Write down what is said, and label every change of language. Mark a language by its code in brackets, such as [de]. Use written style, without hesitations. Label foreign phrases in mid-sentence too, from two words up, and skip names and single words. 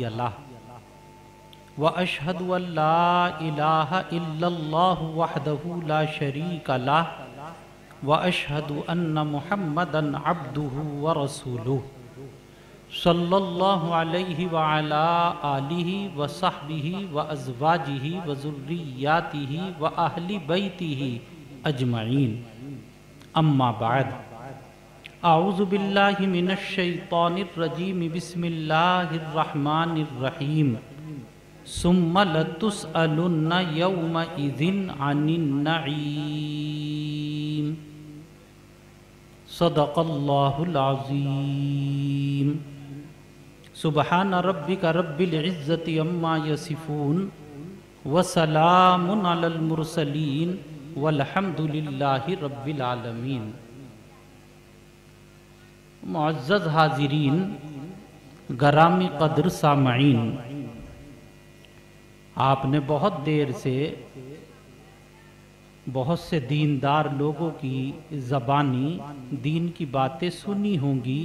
[ar] له وأشهد أن لا إله إلا الله وحده لا شريك له وأشهد أن محمدا عبده ورسوله صلى الله عليه وعلى آله وصحبه وأزواجه وذرياته وأهل بيته أجمعين. أما بعد، أعوذ بالله من الشيطان الرجيم. بسم الله الرحمن الرحيم. ثم لتسألن يومئذ عن النعيم. صدق الله العظيم. سبحان ربك رب العزة عما يصفون وسلام على المرسلين والحمد لله رب العالمين. [ur] معزز حاضرین، گرامی قدر سامعین، آپ نے بہت دیر سے بہت سے دیندار لوگوں کی زبانی دین کی باتیں سنی ہوں گی.